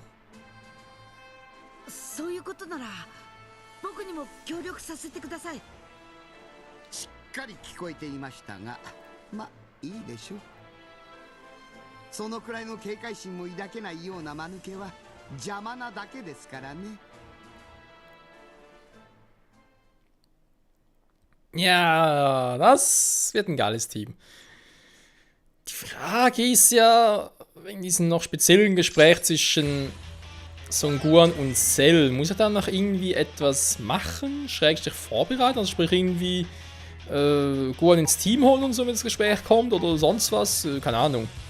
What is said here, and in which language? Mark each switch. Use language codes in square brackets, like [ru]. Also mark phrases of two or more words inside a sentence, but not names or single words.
[ja] そういうことなら僕にも協力させてください。しっかり聞こえていましたが、ま、いいでしょう。そのくらいの警戒心も抱けないような間抜けは邪魔なだけですからね。 [de] Ja, das wird ein geiles Team. Die Frage ist ja, wegen diesem noch speziellen Gespräch zwischen Son Gohan und Cell, muss er dann noch irgendwie etwas machen, Schrägstrich vorbereiten, also sprich irgendwie Gohan ins Team holen und so, wenn das Gespräch kommt oder sonst was, keine Ahnung.